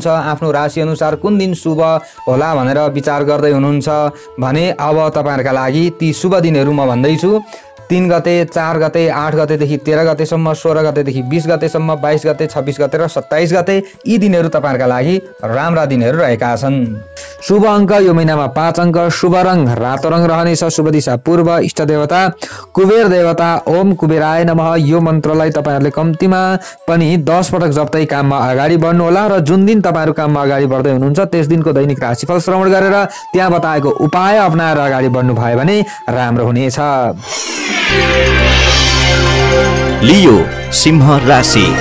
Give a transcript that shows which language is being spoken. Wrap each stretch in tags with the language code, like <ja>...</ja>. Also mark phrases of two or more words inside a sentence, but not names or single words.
<ne>आफ्नो राशि अनुसार कुन दिन शुभ होला भनेर विचार गर्दै हुनुहुन्छ भने अब तपाईहरुका लागि ती शुभ दिनहरू म भन्दैछु। 3 गते 4 गते 8 गतेदेखि 13 गतेसम्म 16 गतेदेखि 20 गतेसम्म 22 गते 26 गते र 27 गते यी दिनहरू तपाईँहरूका लागि राम्रा दिनहरू रहेका छन्। शुभ अङ्क यो महिनामा 5 अङ्क, शुभ रङ रातो रङ रहनेछ, शुभ दिशा पूर्व, इष्ट देवता कुबेर देवता</ne> <sa>ओम कुबेराय नमः।</sa> <ne>यो मन्त्रलाई तपाईँहरूले कम्तीमा पनि 10 पटक जप्दै काममा अगाडि बढ्नुहोला र जुन दिन तपाईँहरू काममा अगाडि बढ्दै हुनुहुन्छ त्यस दिनको दैनिक राशिफल श्रवण गरेर त्यहाँ बताएको उपाय अपनाएर अगाडि बढ्नु भयो भने राम्रो हुनेछ। लियो सिंह राशि।</ne>